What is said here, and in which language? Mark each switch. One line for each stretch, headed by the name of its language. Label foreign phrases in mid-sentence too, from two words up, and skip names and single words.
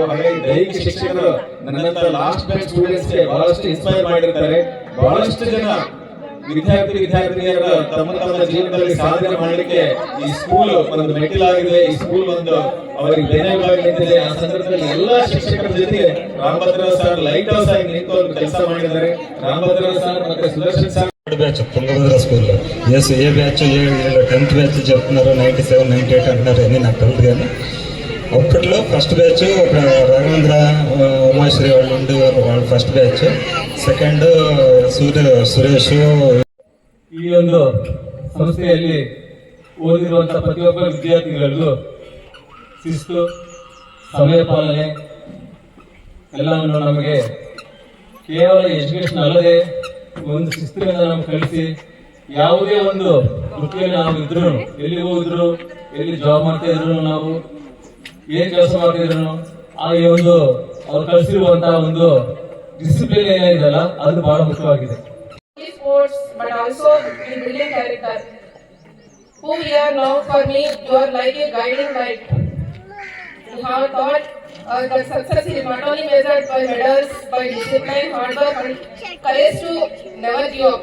Kannada: ಹಾಗಾಗಿ ದೈಹಿಕ ಶಿಕ್ಷಕರು ನನ್ನಂತ
English: last bench students
Kannada: ಗೆ ಬಹಳಷ್ಟು ಇನ್ಸ್ಪೈರ್ ಮಾಡಿರ್ತಾರೆ. ಬಹಳಷ್ಟು ಜನ ವಿದ್ಯಾರ್ಥಿನಿಯರ ತಮ್ಮ ಜೀವನದಲ್ಲಿ ಸಾಧನೆ ಮಾಡಲಿಕ್ಕೆ ಈ ಸ್ಕೂಲ್ ಒಂದು ಮೆಟ್ಟಿಲಾಗಿದೆ. ಈ ಸ್ಕೂಲ್ ಒಂದು ಅವರಿಗೆ ಬೆನ್ನೆಲುಬಾಗಿ ನಿಂತಿದೆ. ಆ ಸಂದರ್ಭದಲ್ಲಿ ಎಲ್ಲಾ ಶಿಕ್ಷಕರ ಜೊತೆಗೆ ರಾಮಭದ್ರರಾವ್ ಸರ್
English: light house
Kannada: ಆಗಿ ನಿಂತು ಕೆಲಸ ಮಾಡಿದ್ದಾರೆ.
Telugu: రామభద్రరావు సార్ ಮತ್ತೆ సుదర్శన్ సార్ బ్యాచ్ తుంగభద్ర స్కూల్లో ఎస్ ఏ బ్యాచ్ 10th బ్యాచ్ చెప్తున్నారు. 97, 98 అంటున్నారు. అన్నీ నాకు తెలుసు. కానీ అప్పట్లో
English: first batch
Telugu: రాఘవేంద్ర, ఉమాశ్రీ వాళ్ళు ఉండేవారు. వాళ్ళు
English: first batch.
Kannada: ಸೆಕೆಂಡ್ ಸುರೇಶ್. ಈ ಒಂದು ಸಂಸ್ಥೆಯಲ್ಲಿ ಓದಿರುವಂತಹ ಪ್ರತಿಯೊಬ್ಬ ವಿದ್ಯಾರ್ಥಿಗಳಿಗೂ ಶಿಸ್ತು, ಸಮಯ ಪಾಲನೆ ಎಲ್ಲವನ್ನು ನಮಗೆ ಕೇವಲ ಎಜುಕೇಶನ್ ಅಲ್ಲದೆ ಒಂದು ಶಿಸ್ತುಗಳನ್ನು ನಮ್ಗೆ ಕಲಿಸಿ ಯಾವುದೇ ಒಂದು ವೃತ್ತಿಯಲ್ಲಿ ನಾವು ಇದ್ರು, ಎಲ್ಲಿ ಹೋಗಿದ್ರು, ಎಲ್ಲಿ ಜಾಬ್ ಮಾಡ್ತಾ ಇದ್ರು, ನಾವು ಏನ್ ಕೆಲಸ ಮಾಡ್ತಿದ್ರು, ಆ ಈ ಒಂದು ಅವ್ರು ಕಲಿಸಿರುವಂತಹ ಒಂದು ಡಿಸಿಪ್ಲಿನ್ ಏನಿದೆಯಲ್ಲ ಅದು ಬಹಳ ಮುಖ್ಯವಾಗಿದೆ.
English: Sports, but also in building character. Who here now for me, you are like a guiding light. You have thought that success is not only measured by medals, by discipline, hard work, and courage to never give up.